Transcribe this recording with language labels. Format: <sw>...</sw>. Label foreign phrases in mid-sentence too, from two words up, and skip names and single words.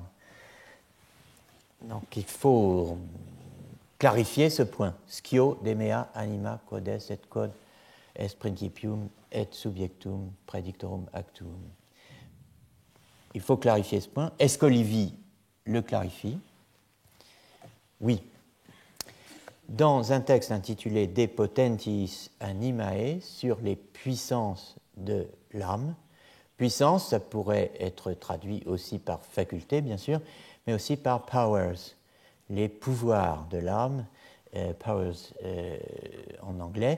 <fr>Donc il faut clarifier ce point.</fr> <la>Scio demea anima quod est et quod est principium et subjectum praedictorum actum.</la> <fr>Il faut clarifier ce point. Est-ce qu'Olivier le clarifie? Oui. Dans un texte intitulé De Potentis Animae, sur les puissances de l'âme, puissance, ça pourrait être traduit aussi par faculté, bien sûr, mais aussi par powers, les pouvoirs de l'âme, powers en anglais.</fr>